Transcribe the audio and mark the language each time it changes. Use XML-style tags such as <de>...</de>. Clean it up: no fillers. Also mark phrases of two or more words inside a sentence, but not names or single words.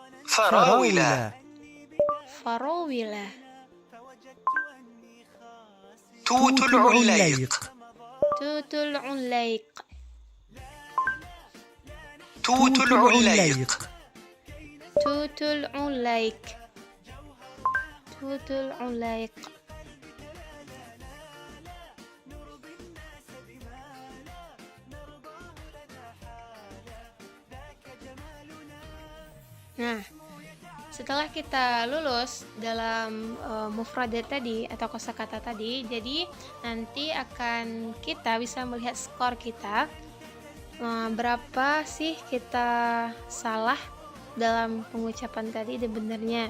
<ar>Farawila. توت العليق توت العليق توت العليق توت العليق توت العليق.</ar> <id>Nah, setelah kita lulus dalam mufradat tadi atau kosakata tadi, jadi nanti akan kita bisa melihat skor kita, berapa sih kita salah dalam pengucapan tadi dan benarnya.</id>